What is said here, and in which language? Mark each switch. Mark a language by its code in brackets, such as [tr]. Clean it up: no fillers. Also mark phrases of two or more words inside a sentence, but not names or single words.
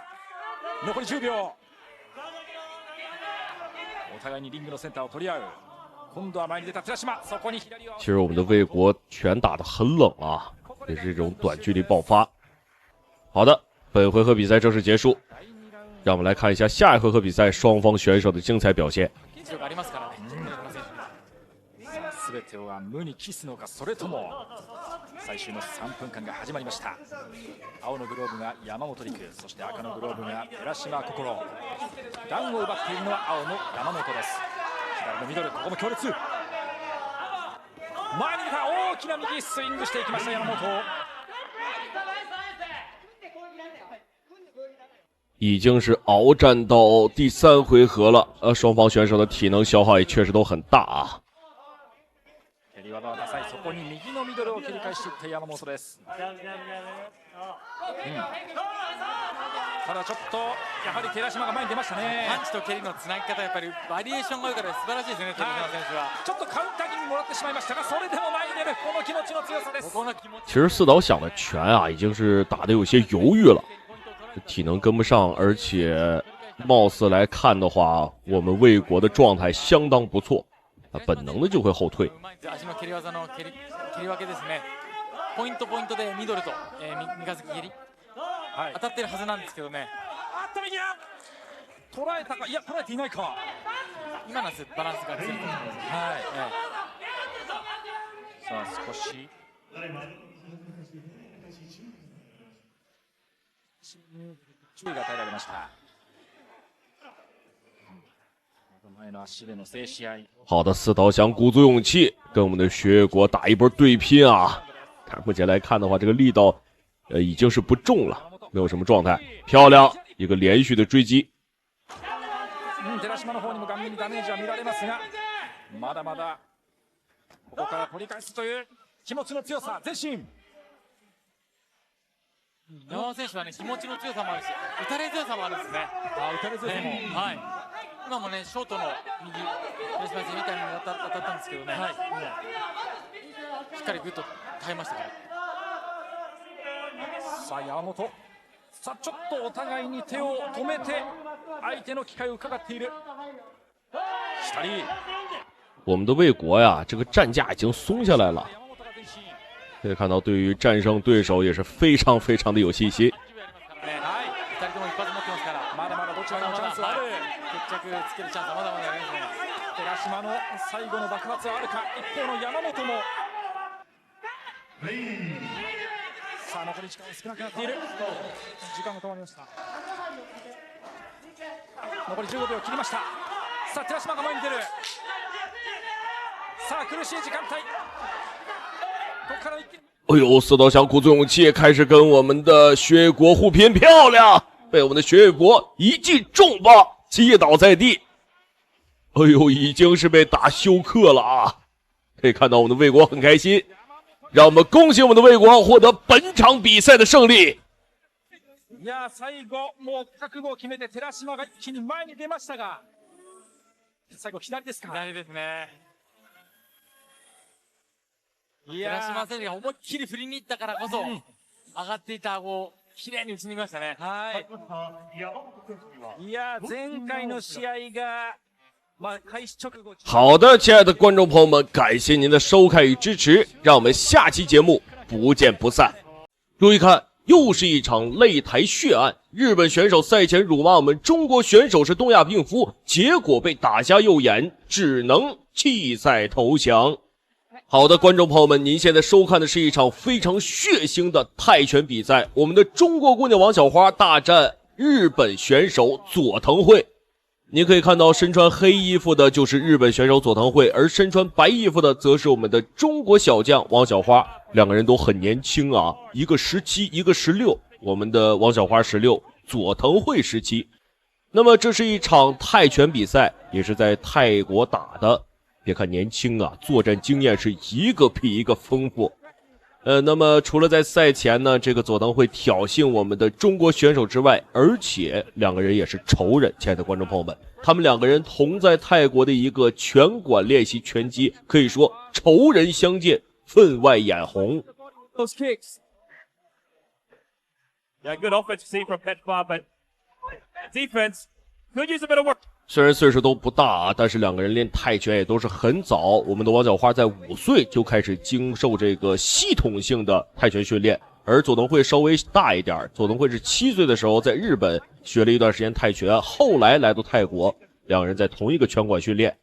[ja] 残り10秒。お互いにリングのセンターを取り合う。今度は前に出た寺島、そこに左を。 [zh] 其實我們的魏國拳打得很冷啊，也是這種短距離爆發。好的，本回合比賽正式結束，讓我們來看一下下一回合比賽雙方選手的精彩表現。 [ja] 全ては無に帰すのか、それとも最終の3分間が始まりました。青のグローブが山本陸、そして赤のグローブが寺島心。ダウンを奪っているのは青の山本です。左のミドル、ここも強烈。前に出た大きな右スイングしていきました山本。 [zh] 已經是鏖戰到第3回合了，雙方選手的體能消耗也確實都很大啊。 [ja] 蹴り技はダサい、そこに右のミドルを切り返していった山本です。ただちょっとやはり寺島が前に出ましたね。パンチと蹴りのつなぎ方、やっぱりバリエーションがあるから素晴らしいですね、寺島選手は。ちょっとカウンター気味にもらってしまいましたが、それでも前に出るこの気持ちの強さです。 [zh] 其實四島想的拳啊，已經是打得有些猶豫了，體能跟不上，而且貌似來看的話，我們魏國的狀態相當不錯，本能的就會後退。 [ja] 足の蹴り技の蹴り分けですね。ポイントでミドルと、三日月蹴り、当たってるはずなんですけどね。あった右だ。捉えたか、いや捉えていないか。今のバランスがずれてると思います。さあ少し注意が与えられました。前の足での制試合。 [zh] 好的，四島想鼓足勇氣，跟我們的學月國打一波對拼啊！但目前來看的話，這個力道，已經是不重了，沒有什麼狀態。漂亮，一個連續的追擊。 [ja] 寺島の方にも顔面にダメージは見られますが、まだまだここから取り返すという気持ちの強さ、前進。山本選手はね、気持ちの強さもあるし、打たれ強さもあるんですね。打たれ強さも、はい。今もね、ショートの右、寺島選手みたいに当たったんですけどね、しっかりグッと耐えましたから。さあ山本、さあちょっとお互いに手を止めて相手の機会を伺っている。左。 [zh] 我們的魏國呀，這個戰架已經鬆下來了。可以看到，對於戰勝對手也是非常非常的有信心。 [ja] まだまだどちらのチャンスはある。決着つけるチャンスはまだまだありますね。寺島の最後の爆発はあるか。一方の山本もさあ残り時間少なくなっている。時間が止まりました。残り15秒切りました。さあ寺島が前に出る。さあ苦しい時間帯。ここから一気に。 [zh] 哎呦，四道翔鼓足勇气，开始跟我们的薛国互拼，漂亮！被我们的薛国一记重磅击倒在地。哎呦，已经是被打休克了啊！可以看到我们的魏国很開心，讓我們恭喜我們的魏國獲得本場比賽的勝利。 [ja] いや最後もう覚悟を決めて寺島が一気に前に出ましたが、最後左ですか。左ですね。いや寺島選手が思いっきり振りに行ったからこそ、上がっていた顎をきれいに打ち抜きましたね。はい。いや前回の試合が。 [zh] 好的，亲愛的觀眾朋友們，感謝您的收看與支持，讓我們下期節目不見不散。注意看，又是一場擂台血案，日本選手賽前辱罵我們中國選手是東亞病夫，結果被打瞎右眼，只能棄賽投降。好的，觀眾朋友們，您現在收看的是一場非常血腥的泰拳比賽，我們的中國姑娘王小花大戰日本選手佐藤惠。你可以看到身穿黑衣服的就是日本選手佐藤惠，而身穿白衣服的則是我們的中國小將王小花，兩個人都很年輕啊，一個17，一個16，我們的王小花16，佐藤惠17。那麼這是一場泰拳比賽，也是在泰國打的，別看年輕啊，作戰經驗是一個比一個豐富。那麼除了在賽前呢，這個佐藤惠挑釁我們的中國選手之外，而且兩個人也是仇人。親愛的觀眾朋友們，他們兩個人同在泰國的一個拳館練習拳擊，可以說仇人相見，分外眼紅。 [en] Those kicks. Yeah, good offense seen from Petfa, but defense could use a bit of work. [zh] 雖然歲數都不大啊，但是兩個人練泰拳也都是很早。我們的王小花在5歲就開始經受這個系統性的泰拳訓練，而佐藤惠稍微大一點，佐藤惠是7歲的時候在日本學了一段時間泰拳，後來來到泰國，兩個人在同一個拳館訓練。